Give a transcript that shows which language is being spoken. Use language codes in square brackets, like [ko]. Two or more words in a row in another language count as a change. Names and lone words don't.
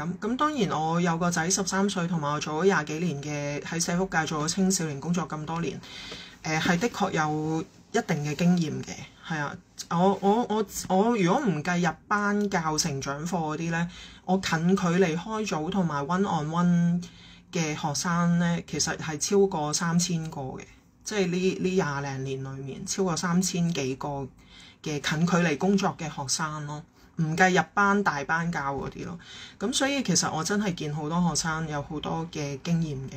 [yue] 咁當然我有個仔13歲，同埋我做咗20幾年嘅喺社福界做咗青少年工作咁多年，係的確有一定嘅經驗嘅。係啊，我如果唔計入班教成長課嗰啲呢，我近距離開組同埋 [en] one on one [yue] 嘅學生呢，其實係超過3000個嘅，即係呢20零年裏面超過3000幾個嘅近距離工作嘅學生咯。唔計入班大班教嗰啲咯，咁所以其實我真係見好多學生有好多嘅經驗嘅。